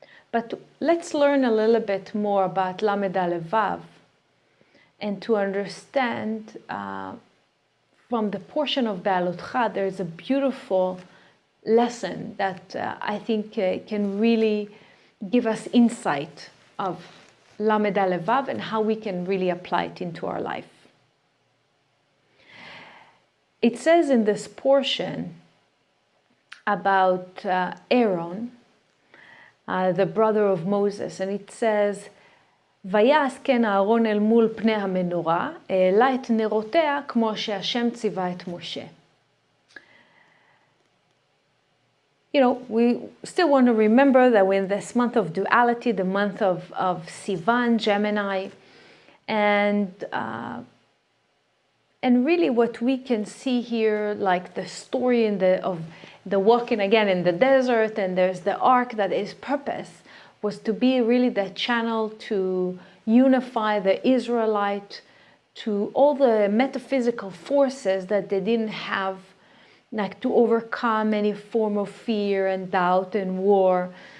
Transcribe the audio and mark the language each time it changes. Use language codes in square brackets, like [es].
[en] But let's learn a little bit more about Lamed Aleph Vav and to understand from the portion of Be'alutcha, there's a beautiful lesson that I think can really give us insight of Lamed Aleph Vav and how we can really apply it into our life. It says in this portion about Aaron, the brother of Moses, and it says, [he] ויעש כן אהרון אל מול פני המנורה, העלה את נרותיה כמו שהשם ציווה את משה. [en] We still want to remember that we're in this month of duality, the month of Sivan, Gemini, and really what we can see here, like the story of the walking again in the desert, and there's the ark that his purpose was to be really the channel to unify the Israelite to all the metaphysical forces that they didn't have, like to overcome any form of fear and doubt and war.